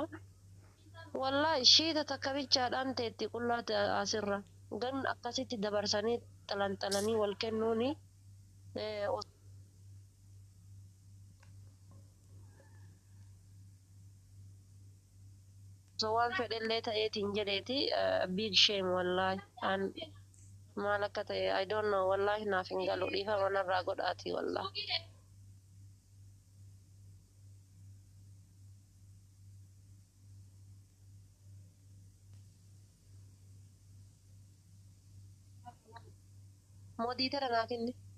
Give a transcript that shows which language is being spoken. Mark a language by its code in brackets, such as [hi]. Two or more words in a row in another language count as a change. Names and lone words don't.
[om] Wallaahi shiita takka bichaadhaan teetti qullaa asirra gan akkasitti dabarsanii xalanxalanii wal kennuuni. So waan fedhellee ta'eetiin jedheeti [en] big shame [om] wallaahi maal akka ta'e [en] I don't know [om] wallaahi naaf hin galu dhiifama narraa godhaati wallaahi. Moditara naa kenni.